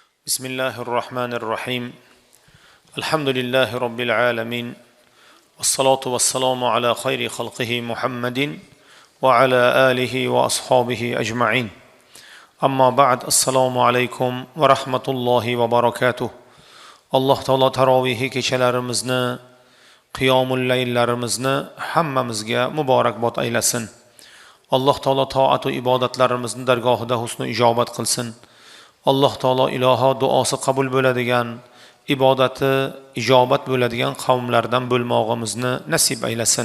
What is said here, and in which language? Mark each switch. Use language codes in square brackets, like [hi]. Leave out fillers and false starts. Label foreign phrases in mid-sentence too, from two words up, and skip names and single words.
[ar] بسم الله الرحمن الرحيم الحمد لله رب العالمين والصلاة والسلام على خير خلقه محمد وعلى آله وأصحابه أجمعين أما بعد السلام عليكم ورحمة الله وبركاته الله تعالى تراويه [uz] kechalarimizni qiyomul laylarimizni hammamizga muborakbod aylasin. Alloh taolo toat va ibodatlarimizni dargohida husn ijobat qilsin. Alloh taolo iloho duosi qabul bo'ladigan, ibodati ijobat bo'ladigan qavmlardan bo'lmog'imizni nasib aylasin.